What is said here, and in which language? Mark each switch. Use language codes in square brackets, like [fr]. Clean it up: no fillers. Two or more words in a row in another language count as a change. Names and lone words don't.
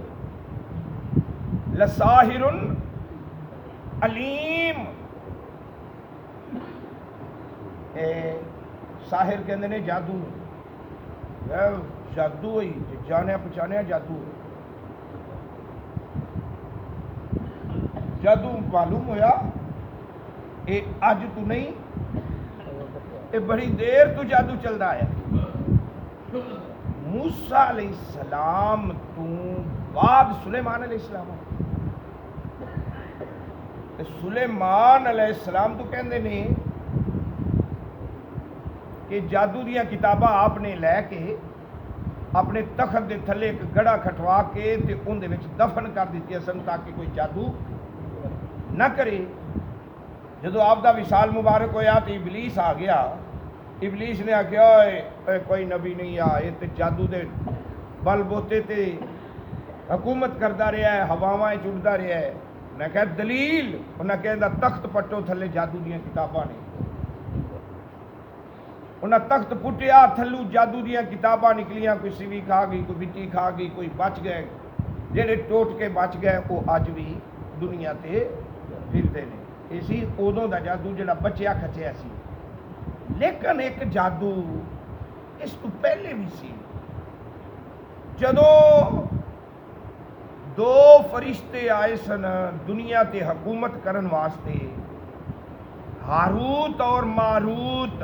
[ar] لساحر علیم، [pa] اے ساحر کہندے نے جادو، جادو ہوئی جانیا پہچانیا جادو، جادو معلوم ہویا اے اج تو نہیں، اے بڑی دیر تو جادو چلدا ہے. موسیٰ علیہ السلام تو بعد سلیمان علیہ السلام، سلیمان علیہ السلام تو کہندے نے کہ جادو دیاں کتاباں آپ نے لے کے اپنے تخت دے تھلے ایک گڑا کھٹوا کے تے ان دے وچ دفن کر دیتی سن تاکہ کوئی جادو نہ کرے. جدو آپ دا وصال مبارک ہویا تو ابلیس آ گیا. ابلیس نے آکھیا اے کوئی نبی نہیں آ، یہ تے جادو دے بل بوتے تے حکومت کردا رہا ہے، ہواواں چڑھدا رہا ہے. میں کہا دلیل، انہاں کہندا تخت پٹو تھلے جادو دیاں کتاباں نے. انہاں تخت پٹیا، تھلو جادو دیاں کتاباں نکلیاں، کوئی سیوی کھا گئی، کوئی مٹی کھا گئی، کوئی بچ گئے. جڑے ٹوٹ کے بچ گئے وہ اج بھی دنیا تے پھردے نے. اسی ادوں دا جادو جڑا بچیا کھچیا سی. لیکن ایک جادو اس تو پہلے بھی سی. جدوں دو فرشتے آئے سن دنیا تے حکومت کرن واسطے، ہاروت اور ماروت.